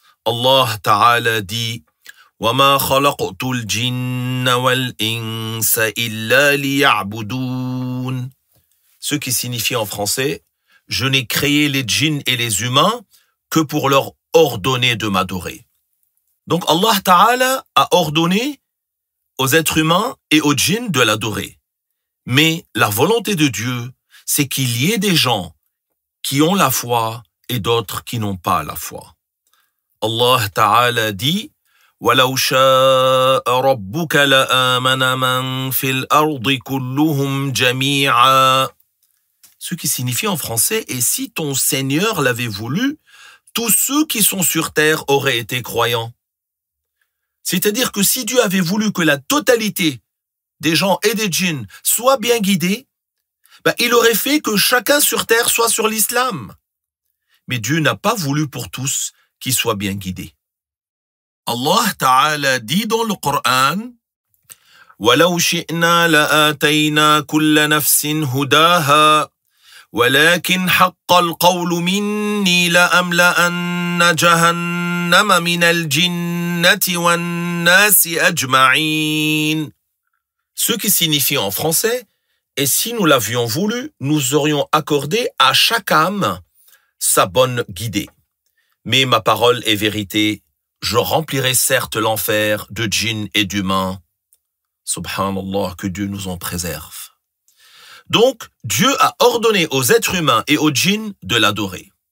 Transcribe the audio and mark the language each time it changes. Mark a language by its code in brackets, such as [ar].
[fr] Allah Ta'ala dit « [ar] وَمَا خَلَقْتُ الْجِنَّ وَالْإِنسَ إِلَّا لِيَعْبُدُونَ [fr] » Ce qui signifie en français « Je n'ai créé les djinns et les humains que pour leur ordonner de m'adorer. » Donc Allah Ta'ala a ordonné aux êtres humains et aux djinns de l'adorer. Mais la volonté de Dieu, c'est qu'il y ait des gens qui ont la foi et d'autres qui n'ont pas la foi. Allah Ta'ala dit [ar] وَلَوْ شَاءَ رَبُّكَ لَآمَنَ مَنْ فِي الْأَرْضِ كُلُّهُمْ جَمِيعًا. [fr] Ce qui signifie en français, et si ton Seigneur l'avait voulu, tous ceux qui sont sur terre auraient été croyants. C'est-à-dire que si Dieu avait voulu que la totalité des gens et des djinns soient bien guidés, il aurait fait que chacun sur terre soit sur l'islam. Mais Dieu n'a pas voulu pour tous qu'ils soient bien guidés. Allah Ta'ala dit dans le Coran [ar] وَلَوْ شِئْنَا لَآتَيْنَا كُلَّ نَفْسٍ هُدَاهَا وَلَكِنْ حَقَّ الْقَوْلُ مِنِّي لَأَمْلَأَنَّ جَهَنَّمَ مِنَ الْجِنَّةِ وَالنَّاسِ أَجْمَعِينَ. [fr] Ce qui signifie en français, et si nous l'avions voulu, nous aurions accordé à chaque âme sa bonne guidée. Mais ma parole est vérité, je remplirai certes l'enfer de djinns et d'humains. Subhanallah, que Dieu nous en préserve. Donc, Dieu a ordonné aux êtres humains et aux djinns de l'adorer.